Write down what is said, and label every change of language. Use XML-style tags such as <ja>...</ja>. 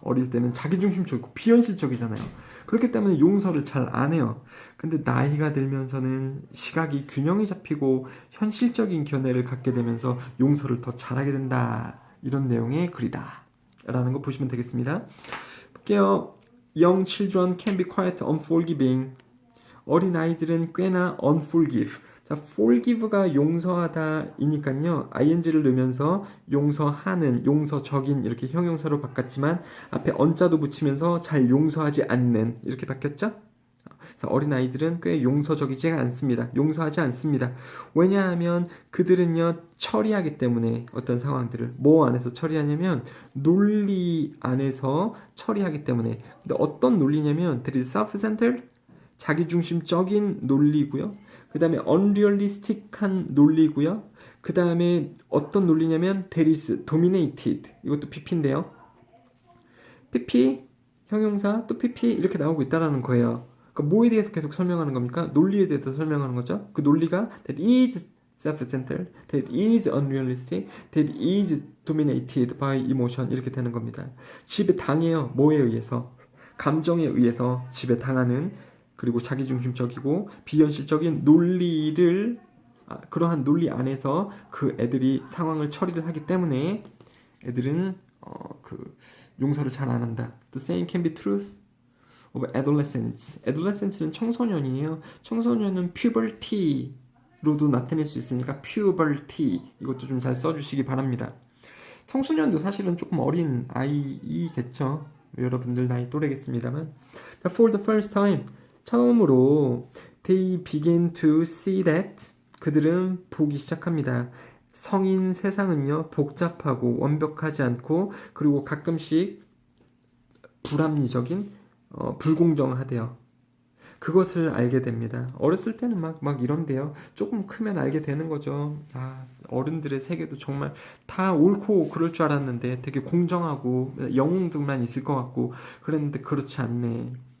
<ko>어릴 때는 자기중심적이고 비현실적이잖아요. 그렇기 때문에 용서를 잘 안 해요. 근데 나이가 들면서는 시각이 균형이 잡히고 현실적인 견해를 갖게 되면서 용서를 더 잘하게 된다. 이런 내용의 글이다. 라는 거 보시면 되겠습니다. 볼게요.</ko> <en>Young children can be quite unforgiving.</en> <ko>어린아이들은 꽤나 unforgive. 자, forgive가 용서하다이니까요. ing를 넣으면서 용서하는, 용서적인 이렇게 형용사로 바꿨지만 앞에 on자도 붙이면서 잘 용서하지 않는 이렇게 바뀌었죠? 그래서 어린아이들은 꽤 용서적이지 않습니다. 용서하지 않습니다. 왜냐하면 그들은요 처리하기 때문에 어떤 상황들을 뭐 안에서 처리하냐면 논리 안에서 처리하기 때문에. 근데 어떤 논리냐면</ko> <en>that is self-centered,</en> <ko>자기중심적인 논리고요. 그 다음에 unrealistic한 논리고요. 그 다음에 어떤 논리냐면</ko> <en>that is dominated.</en> <ko>이것도 PP인데요. PP, 형용사, 또 PP 이렇게 나오고 있다는 거예요. 그러니까 뭐에 대해서 계속 설명하는 겁니까? 논리에 대해서 설명하는 거죠. 그 논리가</ko> <en>that is self-centered, that is unrealistic, that is dominated by emotion</en> <ko>이렇게 되는 겁니다. 지배 당해요. 뭐에 의해서? 감정에 의해서 지배 당하는, 그리고 자기중심적이고 비현실적인 논리를 그러한 논리 안에서 그 애들이 상황을 처리를 하기 때문에 애들은 그 용서를 잘 안 한다.</ko> <en>The same can be true of adolescents. adolescents는</en> <ko>청소년이에요. 청소년은 puberty로도 나타낼 수 있으니까 puberty 이것도 좀 잘 써주시기 바랍니다. 청소년도 사실은 조금 어린 아이겠죠. 여러분들 나이 또래겠습니다만.</ko> <en>자, for the first time</en> <ko>처음으로</ko> <en>they begin to see that</en> <ko>그들은 보기 시작합니다. 성인 세상은요 복잡하고 완벽하지 않고 그리고 가끔씩 불합리적인 불공정하대요. 그것을 알게 됩니다. 어렸을 때는 막 이런데요. 조금 크면 알게 되는 거죠. 아, 어른들의 세계도 정말 다 옳고 그럴 줄 알았는데 되게 공정하고 영웅들만 있을 것 같고 그랬는데 그렇지 않네.</ko>